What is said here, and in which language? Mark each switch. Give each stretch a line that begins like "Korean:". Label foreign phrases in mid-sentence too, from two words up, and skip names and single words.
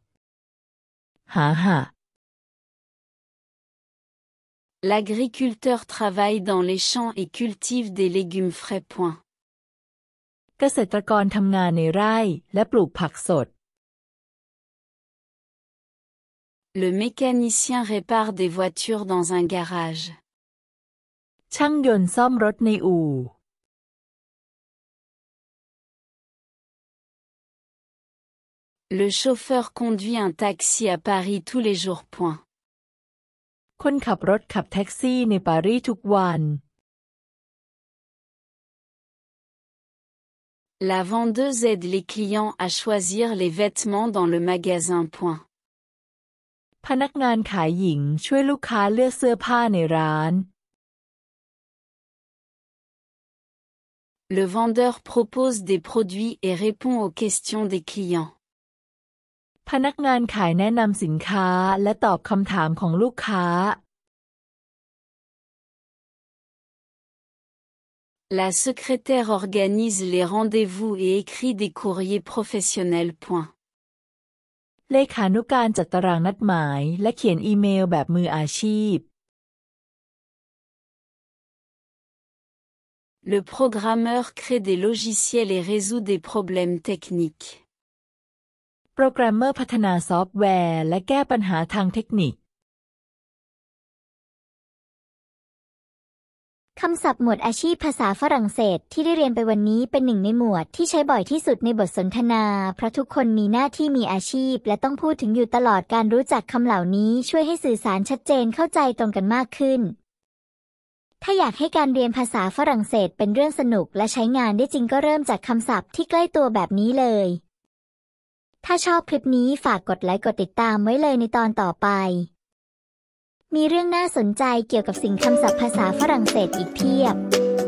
French: L'agriculteur travaille dans les champs et cultive des légumes frais.
Thai: เกษตรกรทำงานในไร่และปลูกผักสด
French: Le mécanicien répare des voitures dans un garage.
Thai: ช่างยนต์ซ่อมรถในอู่
French: Le chauffeur conduit un taxi à Paris tous les jours.
Thai: คนขับรถขับแท็กซี่ในปารีสทุกวัน
French: La vendeuse aide les clients à choisir les vêtements dans le magasin.
Thai: พนักงานขายหญิงช่วยลูกค้าเลือกเสื้อผ้าในร้าน
French: Le vendeur propose des produits et répond aux questions des clients.
Thai: พนักงานขายแนะนำสินค้าและตอบคำถามของลูกค้า
French: La secrétaire organise les rendez-vous et écrit des courriers professionnels.
Thai: เลขานุการจัดตารางนัดหมายและเขียนอีเมลแบบมืออาชีพ
French: Le programmeur crée des logiciels et résout des problèmes techniques.
Thai: โปรแกรมเมอร์พัฒนาซอฟต์แวร์และแก้ปัญหาทางเทคนิค คำศัพท์หมวดอาชีพภาษาฝรั่งเศสที่ได้เรียนไปวันนี้เป็นหนึ่งในหมวดที่ใช้บ่อยที่สุดในบทสน ทนาเพราะทุกคนมีหน้าที่มีอาชีพและต้องพูดถึงอยู่ตลอดการรู้จักคำเหล่านี้ช่วยให้สื่อสารชัดเจนเข้าใจตรงกันมากขึ้นถ้าอยากให้การเรียนภาษาฝรั่งเศสเป็นเรื่องสนุกและใช้งานได้จริงก็เริ่มจากคำศัพท์ที่ใกล้ตัวแบบนี้เลยถ้าชอบคลิปนี้ฝากกดไลค์กดติดตามไว้เลยในตอนต่อไปมีเรื่องน่าสนใจเกี่ยวกับสิ่งคำศัพท์ภาษาฝรั่งเศสอีกเพียบ